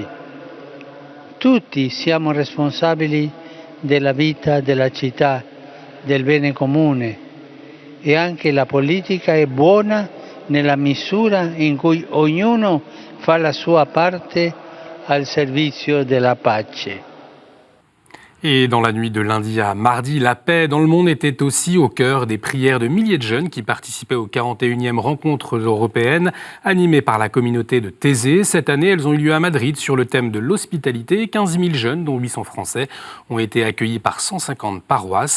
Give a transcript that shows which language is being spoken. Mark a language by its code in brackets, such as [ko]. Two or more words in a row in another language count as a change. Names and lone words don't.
[it] Tutti siamo responsabili della vita della città, del bene comune, e anche la politica è buona nella misura in cui ognuno fa la sua parte al servizio della pace. [fr] Et dans la nuit de lundi à mardi, la paix dans le monde était aussi au cœur des prières de milliers de jeunes qui participaient aux 41e rencontres européennes animées par la communauté de Thésée. Cette année, elles ont eu lieu à Madrid sur le thème de l'hospitalité. 15 000 jeunes, dont 800 Français, ont été accueillis par 150 paroisses.